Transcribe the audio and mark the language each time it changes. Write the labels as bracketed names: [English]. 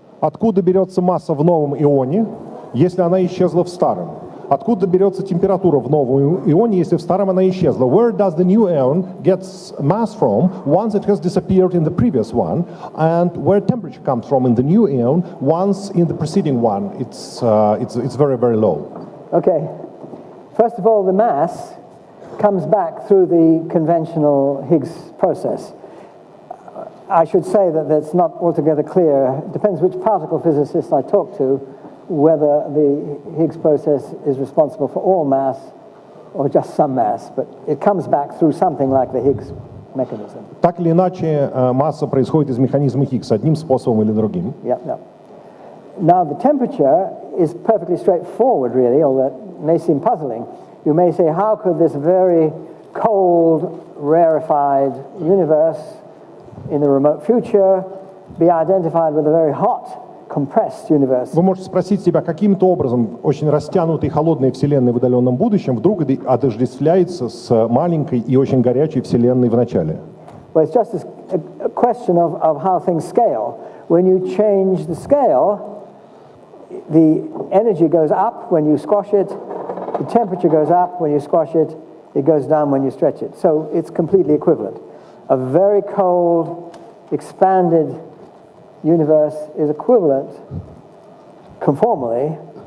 [Russian] Откуда берется масса в новом ионе, если она исчезла в старом? Откуда берется температура в новом ионе, если в старом она исчезла? [English] Where does the new ion get mass from once it has disappeared in the previous one? And where temperature comes from in the new ion once in the preceding one it's very, very low? Okay. First of all, the mass comes back through the conventional Higgs process. I should say that that's not altogether clear. It depends which particle physicist I talk to, whether the Higgs process is responsible for all mass or just some mass, but it comes back through something like the Higgs mechanism. [Russian] Так или иначе, масса происходит из механизма Хиггса, одним способом или другим. [English] Yeah, no. Now the temperature is perfectly straightforward, really, although it may seem puzzling. You may say, how could this very cold, rarefied universe in the remote future be identified with a very hot, compressed universe? [Russian] Вы можете спросить себя, каким-то образом очень растянутой и холодной Вселенной в удаленном будущем вдруг отождествляется с маленькой и очень горячей Вселенной в начале. [English] Well, it's just a question of how things scale. When you change the scale, the energy goes up when you squash it, the temperature goes up when you squash it, it goes down when you stretch it. So it's completely equivalent. A very cold, expanded universe is equivalent conformally.